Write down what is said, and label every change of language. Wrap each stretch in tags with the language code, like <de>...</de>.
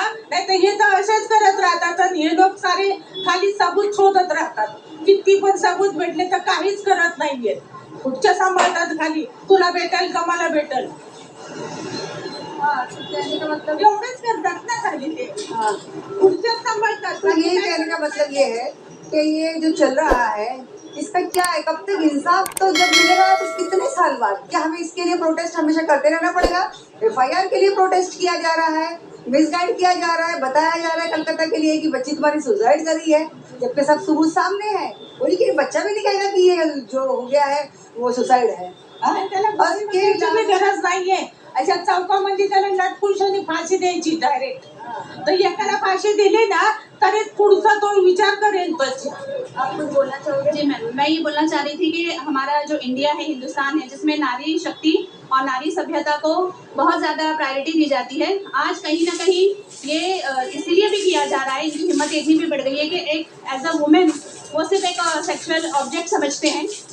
<mr>नाही तर हे तर असेच करत राहतात आणि हे लोक सारे खाली सबूत शोधत राहतात, किती पण सबूत भेटले तर काहीच करत नाहीये, खुर्च्या सांभाळतात खाली, तुला भेटेल का मला भेटेल, मतलब एवढंच करतात ना खाली ते, खुर्च्या सांभाळतात।</mr> <hi>तो ये कहने का मतलब ये है कि ये जो चल रहा है इसका क्या है, कब तक इंसाफ तो जब मिलेगा तो कितने साल बाद? क्या हमें इसके लिए प्रोटेस्ट हमेशा करते रहना पड़ेगा? FIR के लिए प्रोटेस्ट किया जा रहा है, मिसगाइड किया जा रहा है, बताया जा रहा है कलकत्ता के लिए कि बच्ची तुम्हारी सुसाइड कर रही है, जबकि सब सबूत सामने है। बोली कि बच्चा भी नहीं कहेगा कि ये जो हो गया है वो सुसाइड है।</hi> <mr>त्याला भी गरज नाहीये, अशा चौकामध्ये त्याला नटपुरुषांनी फाशी द्यायची डायरेक्ट, तर एकाला फाशी दिली ना तरी पुढचा तो विचार करेल बस।</mr> <hi>आप कुछ बोलना चाहोगे? जी मैम, मैं ये बोलना चाह रही थी कि हमारा जो इंडिया है, हिंदुस्तान है, जिसमें नारी शक्ति और नारी सभ्यता को बहुत ज़्यादा प्रायोरिटी दी जाती है, आज कहीं ना कहीं ये इसलिए भी किया जा रहा है, इनकी हिम्मत इतनी भी बढ़ गई है कि एक एज अ वुमेन वो सिर्फ एक सेक्सुअल ऑब्जेक्ट समझते हैं।</hi>